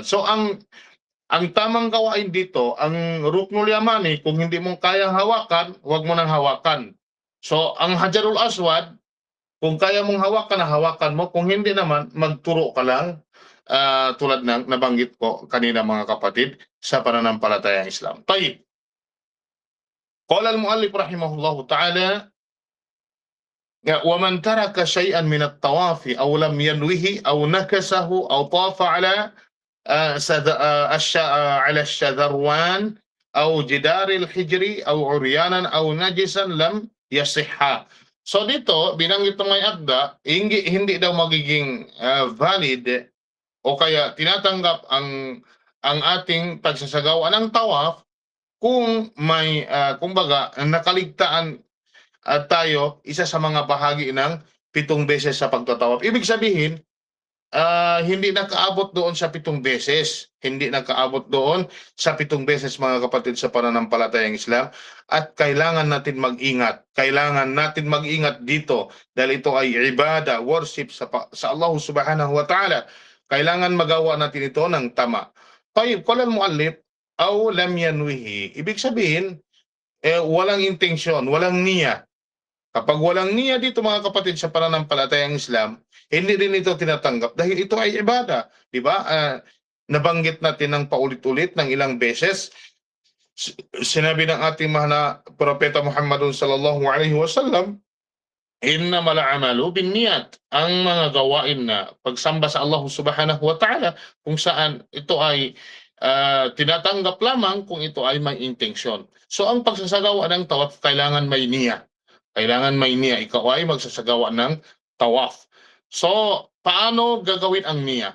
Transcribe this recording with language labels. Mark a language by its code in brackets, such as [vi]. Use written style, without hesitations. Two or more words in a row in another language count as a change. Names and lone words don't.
[tl] So ang tamang gawain dito, ang Ruknul Yamani, kung hindi mo kayang hawakan, huwag mo nang hawakan. So ang Hajarul Aswad, kung kaya mong hawakan mo. Kung hindi naman, magturo ka lang, tulad ng nabanggit ko kanina, mga kapatid sa pananampalatayang Islam. [ar] طيب. قال المؤلف رحمه الله تعالى, وَمَنْ تَرَكَ شَيْئًا مِنَ الطَّوَافِ أَوْ لَمْ يَنْوِهِ أَوْ نَكَسَهُ أَوْ طَافَ على الشذروان أو جدار الحجر أو عريانا أو نجسا لم يصح. [tl] So dito, binanggit ng may akda, hindi daw magiging valid o kaya tinatanggap ang ating pagsasagawa ng tawaf kung may kumbaga nakaligtaan tayo isa sa mga bahagi ng 7 beses sa pagtatawaf. Ibig sabihin, hindi nakaabot doon sa 7 beses. Hindi nakaabot doon sa 7 beses, mga kapatid sa pananampalatayang Islam. At kailangan natin mag-ingat. Kailangan natin mag-ingat dito dahil ito ay ibada, worship sa [ar] الله سبحانه وتعالى. [tl] kailangan magawa natin ito ng tama. [ar] طيب، قال المؤلف أو لم ينوه. [tl] Ibig sabihin, walang intensyon, walang niya. Kapag walang niya dito mga kapatid sa pananampalatayang Islam, hindi din ito tinatanggap dahil ito ay ibada, di ba? Nabanggit natin ng paulit-ulit ng ilang beses. Sinabi ng ating mahal na propeta Muhammadun [ar] صلى الله عليه وسلم, إنما الأعمال بالنيات. [tl] Ang mga gawain na pagsamba sa [ar] الله سبحانه وتعالى, [tl] kung saan ito ay tinatanggap lamang kung ito ay may intensyon. So ang pagsasagawa ng tawaf kailangan may niya. Kailangan may niya. Ikaw ay magsasagawa ng tawaf. So paano gagawin ang niya?